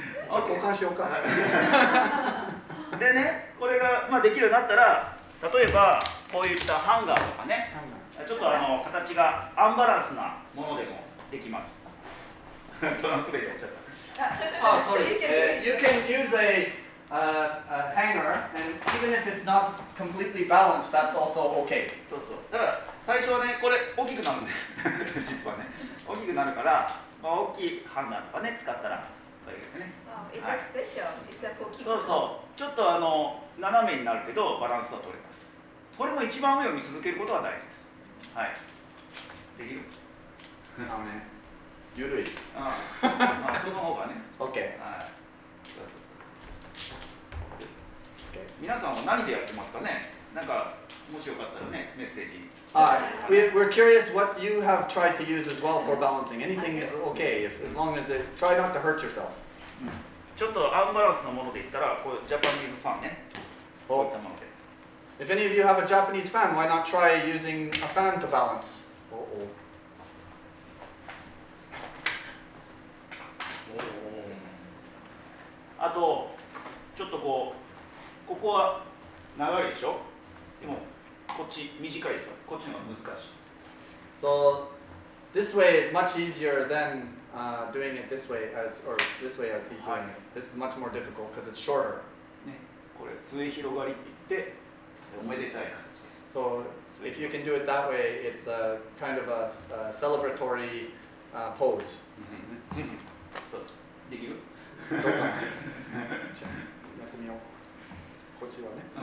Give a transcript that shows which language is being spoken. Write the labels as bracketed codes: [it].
[ja] 交換しようか。でね、これが、まあ、できるようになったら、例えばこういったハンガーとかね、ちょっと形がアンバランスなものでもできます。トランスレートやっちゃった。 [en] Oh, sorry. You can use a hanger, and even if it's not completely balanced, that's also okay. [ja] そうそう。だから最初はね、これ大きくなるんです。実はね、大きくなるから、まあ、大きいハンガーとかね使ったらこういうね。 [en] It's a special. It's a for [ja] そうそう。ちょっと斜めになるけどバランスは取れます。これも一番上を見続けることは大事です。はい。できる？ゆるい。まあその方がね。 [en] OK。 [ja] はい。そう。皆さんは何でやってますかね。なんかもしよかったらねメッセージ。 [en] We're curious what you have tried to use as well for balancing. Anything is okay as long as it try not to hurt yourself. [ja] ちょっとアンバランスなもので言ったらこうジャパニーズファンね。こういったもので。 [en] If any of you have a Japanese fan, why not try using a fan to balance? [ja] あとちょっとここは長いでしょ。でもこっち短いでしょ。こっちの方が難しい。 [en] So this way is much easier than doing it this way as he's doing it. This is much more difficult because it's shorter. [ja] ね、これ末広がりって言っておめでたい形です。 [en] So if you can do it that way, it's a kind of a celebratory pose. [ja] そうできる？どうかな？やってみよう。こっちはね。